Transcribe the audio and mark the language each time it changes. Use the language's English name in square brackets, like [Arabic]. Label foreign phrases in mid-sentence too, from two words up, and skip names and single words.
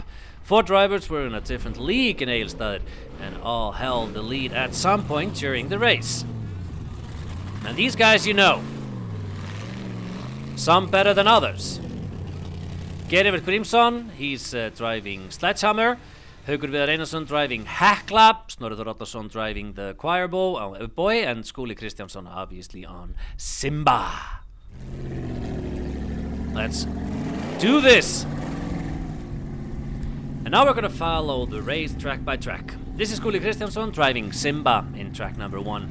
[English] 4 drivers were in a different league in Egilsstadir and all held the lead at some point during the race. And these guys you know. Some better than others. Gerivert Grímsson, he's driving Sledgehammer. Haukur Viðar Einarsson driving Hekla, Snorri Þór Oddarsson driving the choir boy, and Skúli Kristjánsson obviously on Simba. Let's do this! And now we're gonna follow the race track by track. This is Skúli Kristjánsson driving Simba in track number 1.